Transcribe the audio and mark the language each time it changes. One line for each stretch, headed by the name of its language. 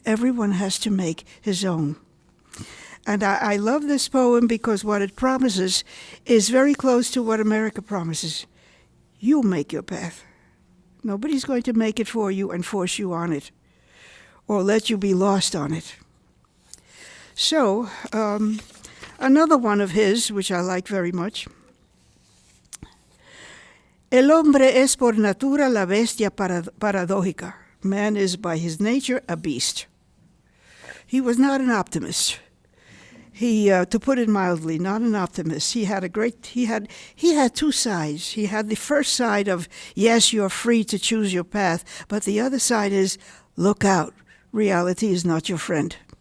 English: Everyone has to make his own. And I love this poem because what it promises is very close to what America promises. You make your path. Nobody's going to make it for you and force you on it or let you be lost on it. So, another one of his, which I like very much.
Spanish: El hombre es por natura la bestia paradójica.
English: Man is by his nature a beast. He was not an optimist. He, to put it mildly, not an optimist. He had two sides. He had the first side of, yes, you're free to choose your path, but the other side is, look out, reality is not your friend.